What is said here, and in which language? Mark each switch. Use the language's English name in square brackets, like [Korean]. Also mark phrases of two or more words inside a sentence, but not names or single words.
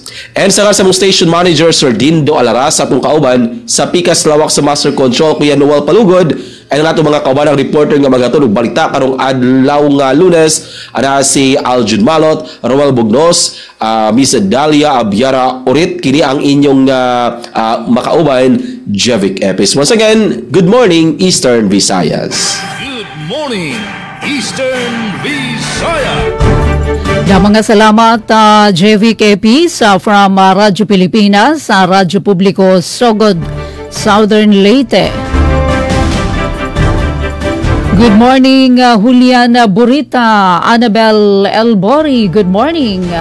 [Cebuano] And sa mong station manager Sir Dindo Alaras sa atong kauban sa Pikas Lawak sa Master Control Kuya Noel Palugod and ang atong mga kauban reporter nga maghatod og balita karong adlaw nga Lunes ana si Aljun Malot, Roel Bugnos, Miss Dalia Abiara Urit, kini ang inyong makauban Jevic Epis. [English] Once again, good morning Eastern Visayas. Good morning, Eastern Visayas. [Cebuano] Mga salamat Jevic Epis from Radyo Pilipinas sa Radyo Publiko Sogod, Southern Leyte. [English] Good morning Julian Burita, Annabel Elbori, good morning.